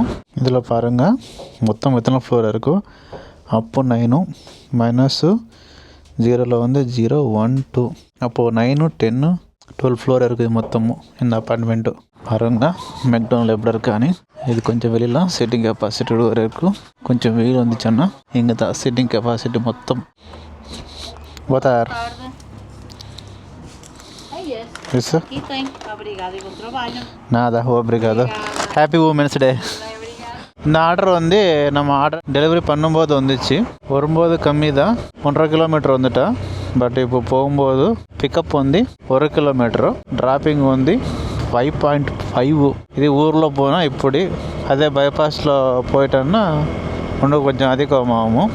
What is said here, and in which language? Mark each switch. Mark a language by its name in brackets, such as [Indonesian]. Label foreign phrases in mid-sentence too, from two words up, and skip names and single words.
[Tamil] இதில் பாருங்கள் மொத்தம் எத்தனை ஃப்ளோர் இருக்கும். அப்பு 9, மைனஸு 0ல் 0, 1, 2, அப்போது 9, 10, 12 ஃப்ளோர் இருக்குது மொத்தமும் இந்த அப்பார்ட்மெண்ட்டு. பாருங்க மெக்டோனல் எப்படி இருக்கான்னு. இது கொஞ்சம் வெளியெலாம் [English] sitting capacity [Tamil] வரை இருக்கும். கொஞ்சம் வெயில் வந்துச்சுன்னா இங்கே தான் [English] sitting capacity [Tamil] மொத்தம். [Portuguese] Botar. Isso? Aqui tem. Obrigada e bom trabalho. Nada, obrigado. [English] Happy Women's Day. [Tamil] இந்த ஆர்டர் நம்ம [English] order delivery [Tamil] பண்ணும்போது வந்துச்சு. வரும்போது கம்மி தான், 1.5 கிலோமீட்டர் வந்துட்டா. பட் இப்போ போகும்போது [English] pickup 1 kilometre, [Tamil] ட்ராப்பிங் 5.5. இது ஊரில் போனால் இப்படி, அதே பைபாஸில் போயிட்டோன்னா இன்னும் கொஞ்சம் அதிகமாகும்.